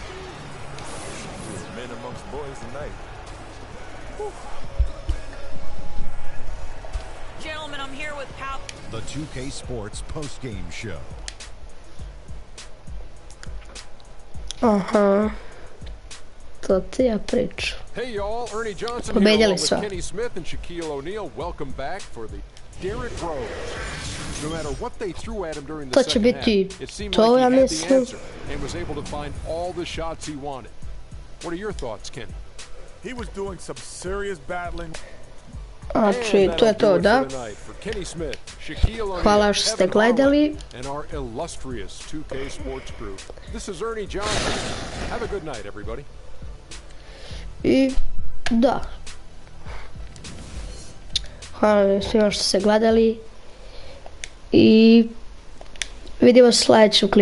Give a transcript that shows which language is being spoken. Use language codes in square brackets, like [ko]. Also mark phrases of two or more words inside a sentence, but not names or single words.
[en] Men amongst boys tonight. Whew. Gentlemen, I'm here with Pal. The 2K Sports post-game show. Aha. [sr] To ti ja pričam. [en] Hey y'all, Ernie Johnson here along [sr] Pobedili [en] with [sr] su. [en] Kenny Smith and Shaquille O'Neal. Welcome back for the Derrick Rose. No matter what they threw at him during the [sr] To će [en] second [sr] biti [en] half, it seemed [sr] to, [en] like [sr] ja [en] he had the [sr] mislim. [en] answer and was able to find all the shots he wanted. What are your thoughts, Kenny? He was doing some serious battling. [sr] Znači, to je to, da? Hvala što ste gledali. [en] And our illustrious 2K Sports crew. This is Ernie Johnson. Have a good night, everybody. [sr] I, da. Hvala svima što ste gledali. I vidimo sljedeću klipu.